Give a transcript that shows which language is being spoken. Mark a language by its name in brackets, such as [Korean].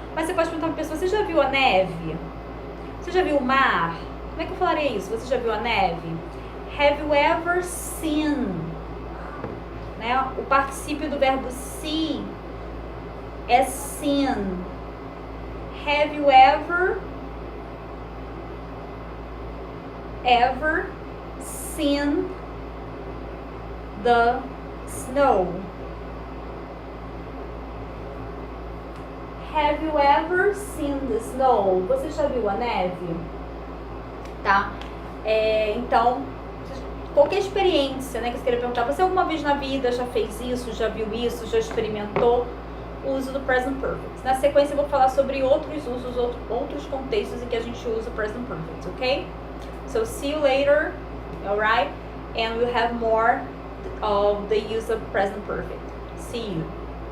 [Portuguese] Mas você pode perguntar pra pessoa, você já viu a neve? Você já viu o mar? Como é que eu falaria isso? Você já viu a neve? [English] Have you ever seen? [Portuguese] Né? O particípio do verbo see é seen. [English] Have you ever seen the snow? Have you ever seen the snow? [Portuguese] Você já viu a neve? Tá? Então, qualquer experiência, né, que você queira perguntar, você alguma vez na vida já fez isso, já viu isso, já experimentou o uso do present perfect. Na sequência eu vou falar sobre outros usos, outros contextos em que a gente usa o present perfect, ok? [English] So, see you later, alright? And we'll have more of the use of present perfect. See you.